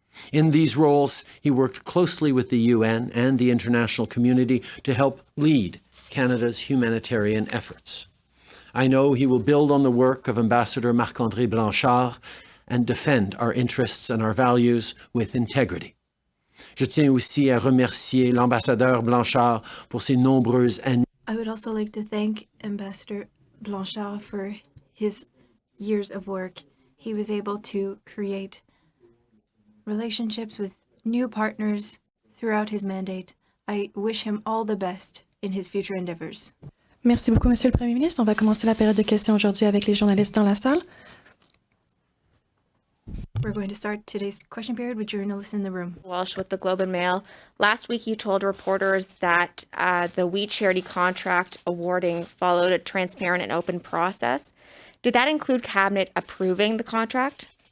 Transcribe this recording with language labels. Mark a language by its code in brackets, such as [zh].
[en] In these roles, he worked closely with the UN and the international community to help lead Canada's humanitarian efforts. I know he will build on the work of Ambassador Marc-André Blanchard and defend our interests and our values with integrity. [fr] Je tiens aussi à remercier l'ambassadeur Blanchard pour ses nombreuses années. [en] I would also like to thank Ambassador Blanchard for his years of work. He was able to create relationships with new partners throughout his mandate. I wish him all the best in his future endeavors. [fr] Merci beaucoup, Monsieur le Premier ministre. On va commencer la période de questions aujourd'hui avec les journalistes dans la salle. [en] We're going to start today's question period with journalists in the room. Walsh with the Globe and Mail. Last week you told reporters that the We Charity contract awarding followed a transparent and open process. Did that include Cabinet approving the contract?